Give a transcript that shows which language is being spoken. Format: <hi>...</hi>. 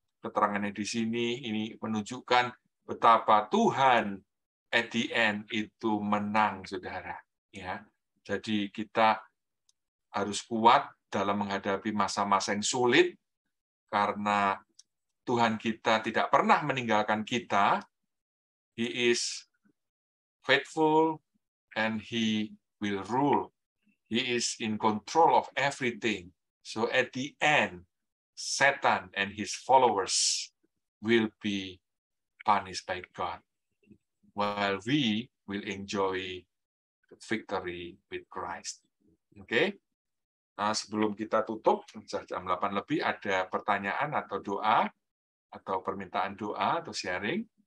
<id>Keterangannya di sini ini menunjukkan betapa Tuhan</id> <en>at the end</en> <id>itu menang, saudara. Ya, jadi kita harus kuat dalam menghadapi masa-masa yang sulit karena Tuhan kita tidak pernah meninggalkan kita.</id> <en>He is faithful and He will rule. He is in control of everything. So at the end, Satan and his followers will be punished by God, while we will enjoy the victory with Christ.</en> <id>Oke? Nah, sebelum kita tutup, jam 8 lebih, ada pertanyaan atau doa, atau permintaan doa atau sharing?</id>